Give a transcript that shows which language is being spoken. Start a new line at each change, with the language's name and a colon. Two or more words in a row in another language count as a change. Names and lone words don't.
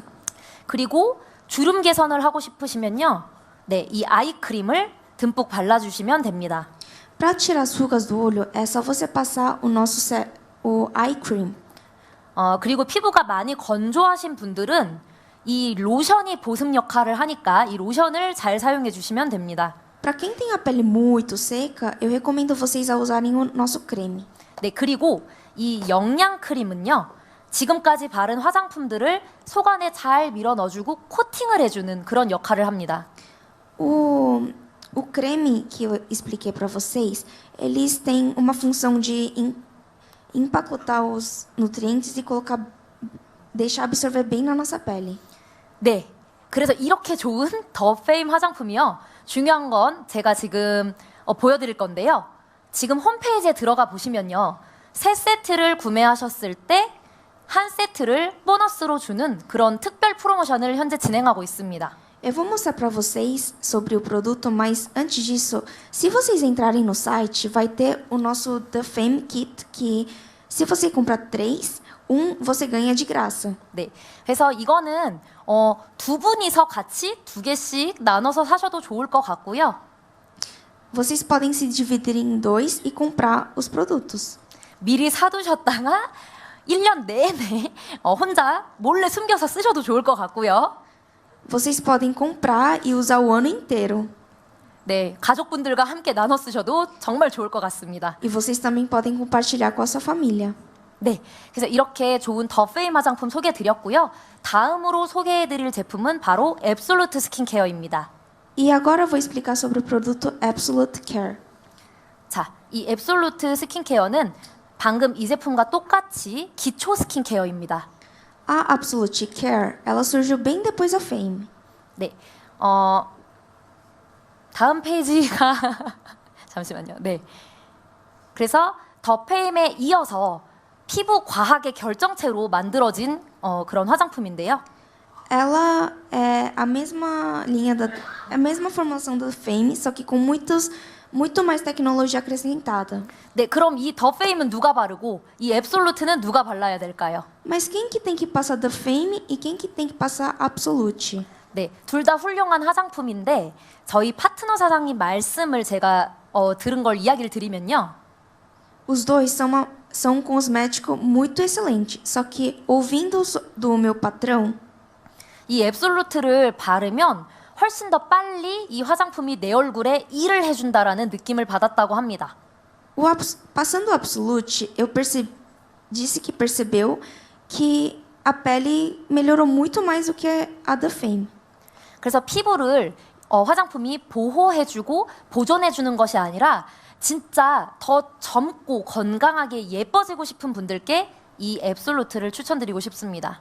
Korean: 그리고 주름 개선을 하고 싶으시면요. 네, 이 아이크림을 듬뿍 발라주시면 됩니다.
Portuguese: Para tirar as rugas do olho, é só você passar o
English: eye cream.
Korean: 그리고 피부가 많이 건조하신 분들은 이 로션이 보습 역할을 하니까 이 로션을 잘 사용해 주시면 됩니다.
Portuguese: Para quem tem a pele muito seca, eu recomendo vocês a usarem o nosso creme.
Korean: 네, 그리고 이 영양 크림은요. 지금까지 바른 화장품들을 속 안에 잘 밀어 넣어주고 코팅을 해주는 그런 역할을 합니다.
Portuguese: O creme que eu expliquei para vocês, eles têm uma função de empacotar os nutrientes e deixar absorver bem na nossa pele.
Korean: 네, 그래서 이렇게 좋은 더 페임 화장품이요. 중요한 건 제가 지금 보여드릴 건데요. 지금 홈페이지에 들어가 보시면요. 세 세트를 구매하셨을 때 한 세트를 보너스로 주는 그런 특별 프로모션을 현재 진행하고 있습니다.
Portuguese: Eu vou mostrar para vocês sobre o produto, mas antes disso, se vocês entrarem no site, vai ter o nosso The Fame Kit, que se você comprar 3, você ganha de graça.
Korean: 네, 그래서 이거는 두 분이서 같이 2개씩 나눠서 사셔도 좋을 것 같고요.
Portuguese: Vocês podem se dividir em 2 e comprar os produtos.
Korean: 미리 사두셨다가 1년 내내 혼자 몰래 숨겨서 쓰셔도 좋을 것 같고요.
Portuguese: Vocês podem comprar e usar o ano inteiro.
Korean: 네, 가족분들과 함께 나눠 쓰셔도 정말 좋을 것 같습니다.
Portuguese: E vocês também podem compartilhar com a sua família.
Korean: 네, 그래서 이렇게 좋은 더 페임 화장품 소개해드렸고요. 다음으로 소개해드릴 제품은 바로 앱솔루트 스킨케어입니다.
Portuguese: E agora eu vou explicar sobre o produto Absolute Care.
Korean: 자, 이 앱솔루트 스킨케어는 방금 이 제품과 똑같이 기초 스킨케어입니다.
Portuguese: A Absolute Care, ela surgiu bem depois da Fame.
Korean: 네, 다음 페이지가 잠시만요. 네, 그래서 더 페임에 이어서 피부 과학의 결정체로 만들어진 그런 화장품인데요.
Portuguese: Ela é a mesma a mesma formulação da Fame, só que com muito mais tecnologia acrescentada.
Korean: 네, 그럼 이 더 페임은 누가 바르고 이 앱솔루트는 누가 발라야 될까요?
Portuguese: Mas quem que tem que passar da Fame e quem que tem que passar Absolute?
Korean: 네, 둘 다 훌륭한 화장품인데 저희 파트너 사장님 말씀을 제가 들은 걸 이야기를 드리면요.
Portuguese: Os dois são um cosmético muito excelente, só que ouvindo do meu patrão,
Korean: 이 앱솔루트를 바르면 훨씬 더 빨리 이 화장품이 내 얼굴에 일을 해준다라는 느낌을 받았다고 합니다.
Portuguese: passando o Absolute, disse que percebeu que a pele melhorou muito mais do que a da Fame.
Korean: 그래서 피부를 화장품이 보호해주고 보존해주는 것이 아니라 진짜 더 젊고 건강하게 예뻐지고 싶은 분들께 이 앱솔루트를 추천드리고 싶습니다.